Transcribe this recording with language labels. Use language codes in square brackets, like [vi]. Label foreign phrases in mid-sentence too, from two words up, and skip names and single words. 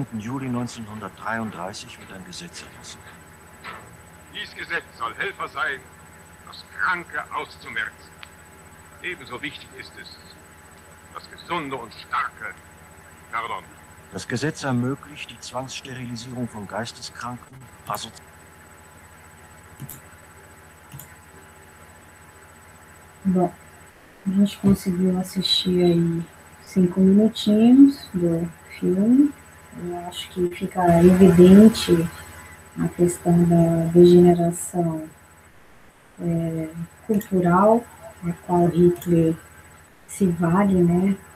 [de] Juli 1933 wird ein Gesetz erlassen. Dies Gesetz soll Helfer sein, das Kranke auszumerzen. Ebenso wichtig ist es, das Gesunde und Starke, pardon. Das Gesetz ermöglicht die Zwangssterilisierung von Geisteskranken, [pt] Bom, a gente conseguiu assistir aí 5 minutinhos do filme. Eu acho que fica evidente a questão da degeneração cultural, a qual Hitler se vale, né,